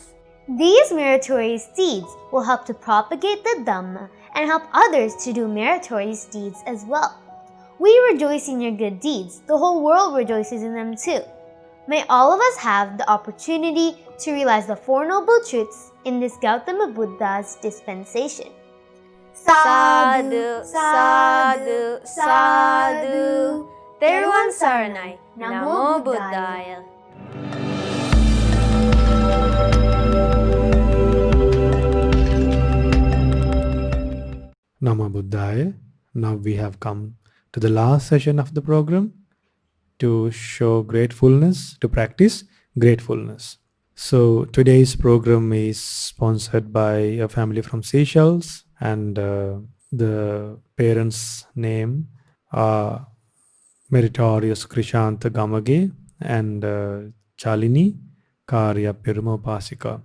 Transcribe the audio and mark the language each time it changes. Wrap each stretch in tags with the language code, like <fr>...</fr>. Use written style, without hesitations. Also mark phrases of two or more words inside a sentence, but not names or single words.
<en>These meritorious deeds will help to propagate the Dhamma and help others to do meritorious deeds as well. We rejoice in your good deeds. The whole world rejoices in them too. May all of us have the opportunity to realize the Four Noble Truths in this Gautama Buddha's dispensation.</en> <pi>Sadhu, sadhu, sadhu.</pi> <si>Teruvan Saranai,</si> <pi>Namo Buddhaya. Namo Buddhaya.</pi> <en>Now we have come to the last session of the program to show gratefulness, to practice gratefulness. So today's program is sponsored by a family from Seychelles, and the parents' name are Meritorious Krishanta Gamage and Chalini Karya Pirumopasika.</en>